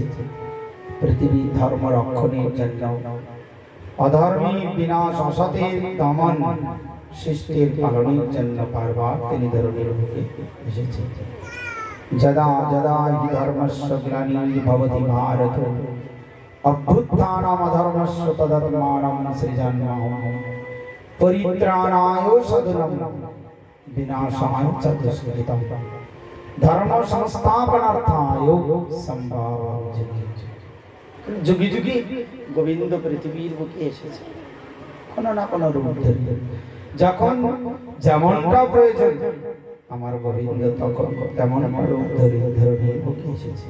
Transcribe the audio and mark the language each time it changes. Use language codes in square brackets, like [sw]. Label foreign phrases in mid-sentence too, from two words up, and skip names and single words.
[bn] পৃথিবীর ধর্ম রক্ষণের জন্য অধর্মের বিনাশ, অসতের দমন, সৃষ্টির পালনের জন্য বারবার তিনি ধরনের মুখে এসেছে। [sa] যদা যদা হি ধর্মস্য গ্লানির্ভবতি ভারত অভ্যুত্থানম অধর্মস্য তদাত্মানম সৃজন্মহম পরিত্রাণায় সাধুনাম বিনাশায় চ দুষ্কৃতম ধর্ম সংস্থাপনার্থায় সম্ভাবনা। [bn] যুগে যুগে গোবিন্দ পৃথিবীর বুকে এসেছে কোনো না কোনো রূপ ধরে, যখন যেমনটা প্রয়োজন আমার গোবিন্দ তখন তেমন রূপ ধরে ধরনের বুকে এসেছে।